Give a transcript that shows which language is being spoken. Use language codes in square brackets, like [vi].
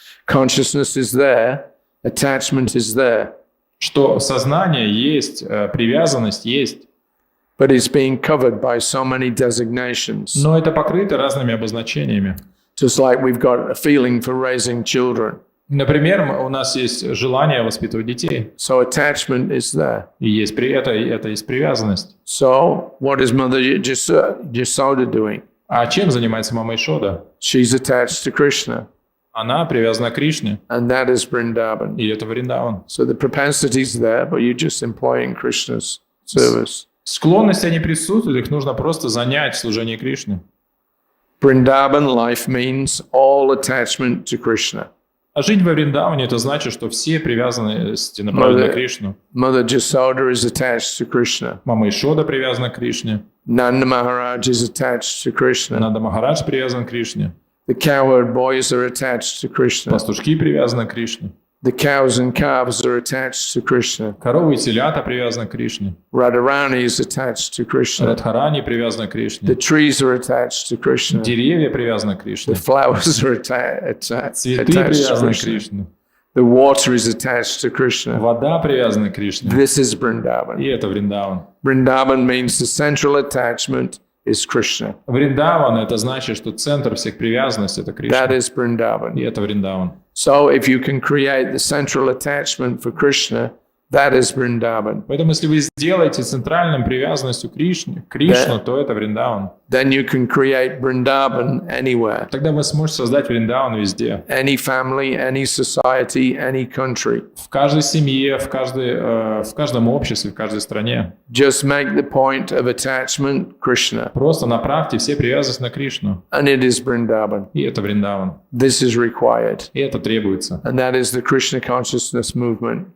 [en] Consciousness is there, attachment is there. [ru] Что сознание есть, привязанность есть. [en] But it's being covered by so many designations. [ru] Но это покрыто разными обозначениями. [en] Just like we've got a feeling for raising children. [ru] Например, у нас есть желание воспитывать детей. [en] So attachment is there. [ru] И есть это есть привязанность. [en] So what is Mother Yasoda doing? [ru] А чем занимается мама Ишода? [en] She's attached to Krishna. [ru] Она привязана к Кришне. [en] And that is Vrindavan. [ru] И это Вриндаван. [en] So the propensity is there, but you're just employing Krishna's service. [ru] Склонности, они присутствуют, их нужно просто занять в служении Кришне. [en] Vrindavan life means all attachment to Krishna. [ru] А жить во Вриндаване, это значит, что все привязанности направлены на Кришну. [en] Mother Yasoda is attached to Krishna. [ru] Мама Ишода привязана к Кришне. [en] Nanda Maharaj is attached to Krishna. [ru] Нанда Махарадж привязан к Кришне. [en] The cowherd boys are attached to Krishna. [ru] Пастушки привязаны к Кришне. [en] The cows and calves are attached to Krishna. [ru] Коровы и телята привязаны к Кришне. [en] Radharani is attached to Krishna. [ru] Радхарани привязаны к Кришне. [en] The trees are attached to Krishna. [ru] Деревья привязаны к Кришне. [en] The flowers are attached [ru] Цветы [en] to [ru] привязаны к [en] Krishna. [ru] Кришне. [en] The water is attached to Krishna. [ru] Вода привязана к Кришне. [en] This is Vrindavan. [ru] И это Вриндаван. [en] Vrindavan means the central attachment is Krishna. [ru] Вриндаван это значит, что центр всех привязанностей это [en] That [ru] Кришна. [en] is Vrindavan. [ru] И это Вриндаван. [en] So if you can create the central attachment for Krishna, that is Vrindavan. [ru] Поэтому, если вы сделаете центральным привязанностью Кришну, то это Вриндаван. [en] Then you can create Vrindavan anywhere. [ru] Тогда вы сможете создать Вриндаван везде. [en] Any family, any society, any country. [ru] В каждой семье, в каждом обществе, в каждой стране. [en] Just make the point of attachment Krishna. [ru] Просто направьте все привязанности на Кришну. [en] And it is Vrindavan. [ru] И это Вриндаван. [en] This is required. [ru] И это требуется. [en] And that is the Krishna consciousness movement.